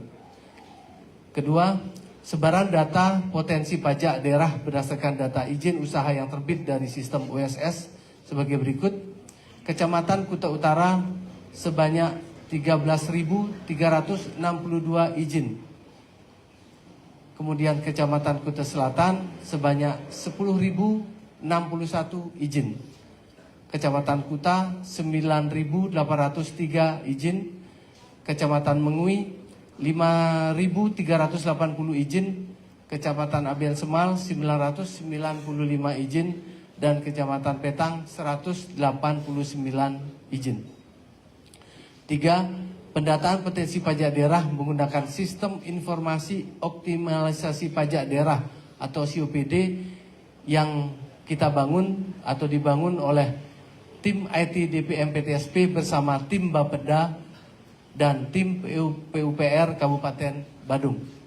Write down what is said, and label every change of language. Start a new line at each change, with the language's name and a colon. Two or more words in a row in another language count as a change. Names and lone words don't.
Indonesian: Kedua, sebaran data potensi pajak daerah berdasarkan data izin usaha yang terbit dari sistem USS sebagai berikut. Kecamatan Kuta Utara sebanyak 13.362 izin. Kemudian Kecamatan Kuta Selatan sebanyak 10.061 izin. Kecamatan Kuta 9.803 izin. Kecamatan Mengui 5.380 izin. Kecamatan Abian Semal 995 izin, dan Kecamatan Petang 189 izin. 3. Pendataan potensi pajak daerah menggunakan sistem informasi optimalisasi pajak daerah atau COPD yang kita bangun atau dibangun oleh tim IT DPM PTSP bersama tim Bapeda dan tim PUPR Kabupaten Badung.